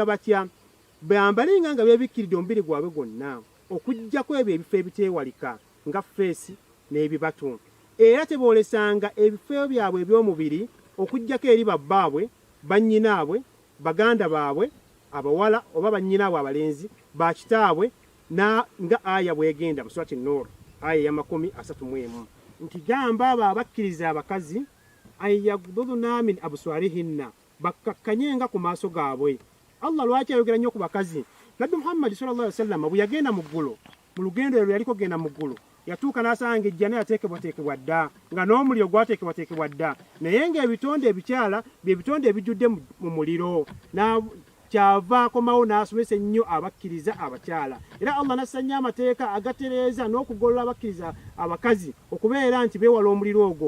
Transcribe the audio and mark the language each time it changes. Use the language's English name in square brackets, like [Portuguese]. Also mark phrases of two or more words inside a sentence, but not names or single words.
[Ganda] batya bambalenga nga beebikkiridde omubiri gwabwe gwonna okuggyako ebyo ebifo ebiteewalika nga feesi n'ebibatu era teboolesanga ebifo byabwe eby'omubiri okuggyako eri babbaabwe bannyinaabwe baganda baabwe abawala oba bannyinaabwe abalenzi bakitaabwe nga aya bwegenda mu surati Nur aya ya 31 nti gamba abo abakkiriza abakazi [Arabic] ayaghdudna min absarihinna [Ganda] bakkakkanyenga ku maaso gaabwe. Allah lwaki ayogera nnyo ku bakazi? Nabbi Muhammad [Arabic] sallallahu alaihi wasallam [Ganda] bwe yagenda mu ggulu mu lugendo lwe yaliko genda mu ggulu yatuuka n'asanga ejjana yateekebwateekebwa dda nga n'omuliro gwateekebwateekebwa dda naye ng'ebitonde ebikyala bye bitonde ebijjudde mu muliro kyava akomawo n'asomesa ennyo abakkiriza abakyala era Allah n'assa amateeka agatereeza n'okugolola abakkiriza abakazi okubeera nti beewala omuliro ogwo.